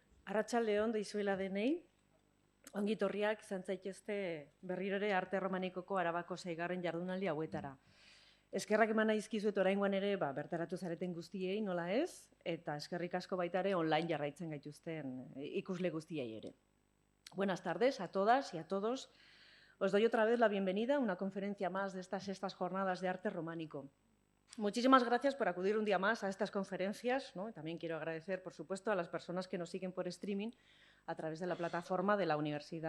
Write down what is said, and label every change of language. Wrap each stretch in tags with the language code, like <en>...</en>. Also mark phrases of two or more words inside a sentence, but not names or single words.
<eu>Arratsaldeon deizuela denei, ongi etorriak izan zaitezte berriro ere arte romanikoko Arabako 6. jardunaldi hauetara. Eskerrak eman dizkizuet oraingoan ere bertaratu zareten guztiei, nola ez, eta eskerrik asko baita ere online jarraitzen gaituzten ikusle guztiei ere.</eu> <es>Buenas tardes a todas y a todos. Os doy otra vez la bienvenida a una conferencia más de estas sextas jornadas de arte románico. Muchísimas gracias por acudir un día más a estas conferencias, ¿no? También quiero agradecer, por supuesto, a las personas que nos siguen por streaming a través de la plataforma de la universidad.</es>